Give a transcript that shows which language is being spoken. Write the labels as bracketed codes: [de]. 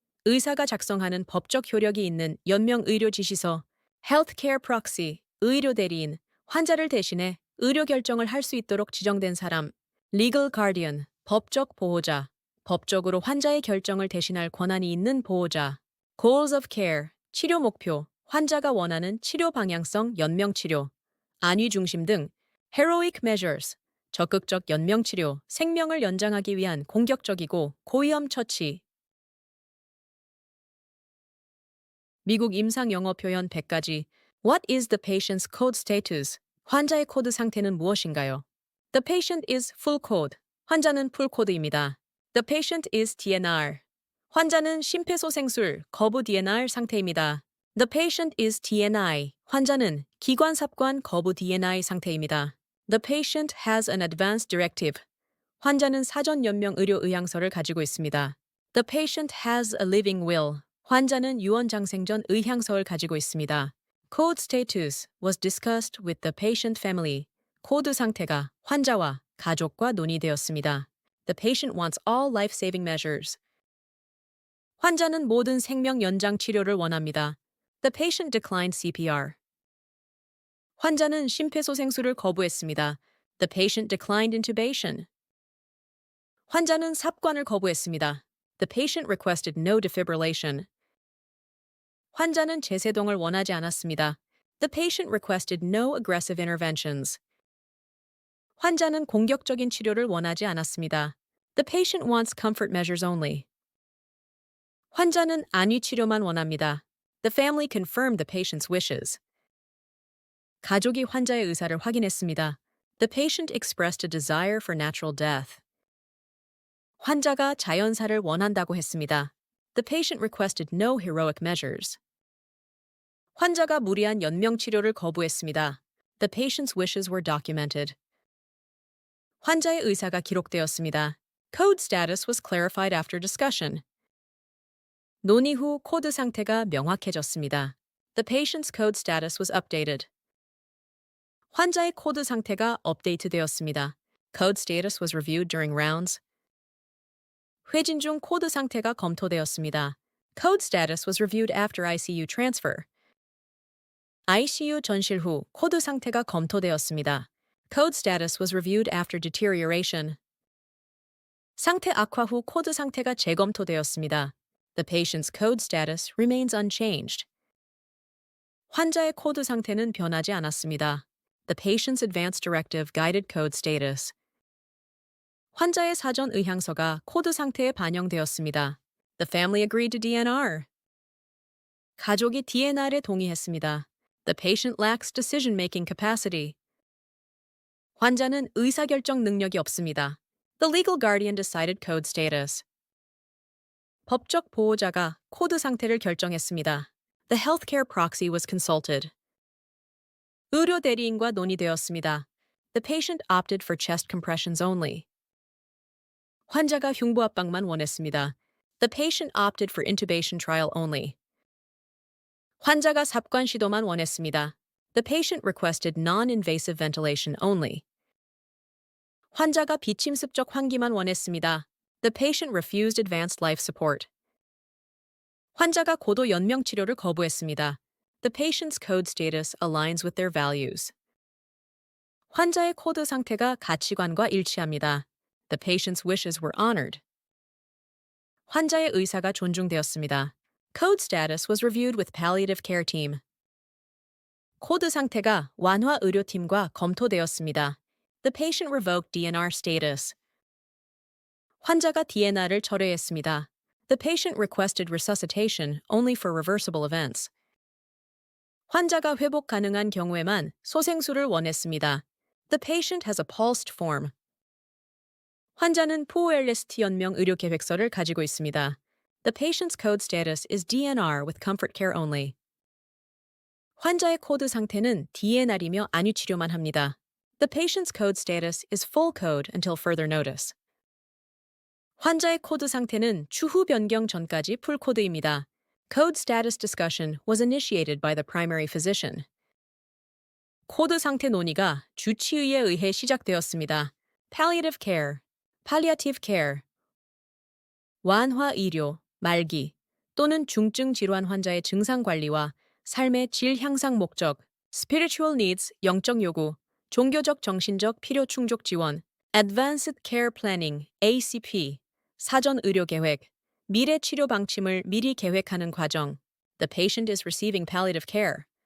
[ko] 의사가 작성하는 법적 효력이 있는 연명 의료 지시서, [en] Healthcare Proxy, [ko] 의료 대리인, 환자를 대신해 의료 결정을 할 수 있도록 지정된 사람, [en] Legal Guardian, [ko] 법적 보호자, 법적으로 환자의 결정을 대신할 권한이 있는 보호자, [en] Goals of Care, [ko] 치료 목표, 환자가 원하는 치료 방향성 연명 치료, 안위 중심 등 [en] Heroic Measures, [ko] 적극적 연명 치료, 생명을 연장하기 위한 공격적이고 고위험 처치. 미국 임상 영어 표현 100가지. [en] What is the patient's code status? [ko] 환자의 코드 상태는 무엇인가요? [en] The patient is full code. [ko] 환자는 풀 코드입니다. [en] The patient is DNR. [ko] 환자는 심폐소생술, 거부 DNR 상태입니다. [en] The patient is DNI. [ko] 환자는 기관삽관 거부 DNI 상태입니다. [en] The patient has an advance directive. [ko] 환자는 사전 연명 의료 의향서를 가지고 있습니다. [en] The patient has a living will. [ko] 환자는 유언장생전 의향서를 가지고 있습니다. [en] Code status was discussed with the patient family. [ko] 코드 상태가 환자와 가족과 논의되었습니다. [en] The patient wants all life-saving measures. [ko] 환자는 모든 생명 연장 치료를 원합니다. [en] The patient declined CPR. [ko] 환자는 심폐소생술을 거부했습니다. [en] The patient declined intubation. [ko] 환자는 삽관을 거부했습니다. [en] The patient requested no defibrillation. [ko] 환자는 제세동을 원하지 않았습니다. [en] The patient requested no aggressive interventions. [ko] 환자는 공격적인 치료를 원하지 않았습니다. [en] The patient wants comfort measures only. [ko] 환자는 안위 치료만 원합니다. [en] The family confirmed the patient's wishes. [ko] 가족이 환자의 의사를 확인했습니다. [en] The patient expressed a desire for natural death. [ko] 환자가 자연사를 원한다고 했습니다. [en] The patient requested no heroic measures. [ko] 환자가 무리한 연명 치료를 거부했습니다. [en] The patient's wishes were documented. [ko] 환자의 의사가 기록되었습니다. [en] Code status was clarified after discussion. [ko] 논의 후 코드 상태가 명확해졌습니다. [en] The patient's code status was updated. [ko] 환자의 코드 상태가 업데이트되었습니다. [en] Code status was reviewed during rounds. [ko] 회진 중 코드 상태가 검토되었습니다. [en] Code status was reviewed after ICU transfer. [ko] ICU 전실 후 코드 상태가 검토되었습니다. [en] Code status was reviewed after deterioration. [ko] 상태 악화 후 코드 상태가 재검토되었습니다. [en] The patient's code status remains unchanged. [ko] 환자의 코드 상태는 변하지 않았습니다. [en] The patient's advance directive guided code status. [ko] 환자의 사전 의향서가 코드 상태에 반영되었습니다. [en] The family agreed to DNR. [ko] 가족이 DNR에 동의했습니다. [en] The patient lacks decision-making capacity. [ko] 환자는 의사결정 능력이 없습니다. [en] The legal guardian decided code status. [ko] 법적 보호자가 코드 상태를 결정했습니다. [en] The healthcare proxy was consulted. [ko] 의료 대리인과 논의되었습니다. [en] The patient opted for chest compressions only. [ko] 환자가 흉부 압박만 원했습니다. [en] The patient opted for intubation trial only. [ko] 환자가 삽관 시도만 원했습니다. [en] The patient requested non-invasive ventilation only. [ko] 환자가 비침습적 환기만 원했습니다. [en] The patient refused advanced life support. [ko] 환자가 고도 연명 치료를 거부했습니다. [en] The patient's code status aligns with their values. [ko] 환자의 코드 상태가 가치관과 일치합니다. [en] The patient's wishes were honored. [ko] 환자의 의사가 존중되었습니다. [en] Code status was reviewed with palliative care team. [ko] 코드 상태가 완화 의료팀과 검토되었습니다. [en] The patient revoked DNR status. [ko] 환자가 DNR을 철회했습니다. [en] The patient requested resuscitation only for reversible events. [ko] 환자가 회복 가능한 경우에만 소생술을 원했습니다. [en] The patient has a pulsed form. [ko] 환자는 POLST 연명 의료 계획서를 가지고 있습니다. [en] The patient's code status is DNR with comfort care only. [ko] 환자의 코드 상태는 DNR이며 안위 치료만 합니다. [en] The patient's code status is full code until further notice. [ko] 환자의 코드 상태는 추후 변경 전까지 풀 코드입니다. [en] Code status discussion was initiated by the primary physician. [ko] 코드 상태 논의가 주치의에 의해 시작되었습니다. [en] Palliative care, palliative care. [ko] 완화 의료, 말기 또는 중증 질환 환자의 증상 관리와 삶의 질 향상 목적, [en] spiritual needs, [ko] 영적 요구, 종교적 정신적 필요 충족 지원, [en] advanced care planning, [ko] ACP, 사전 의료 계획, 미래 치료 방침을 미리 계획하는 과정. [en] The patient is receiving palliative care.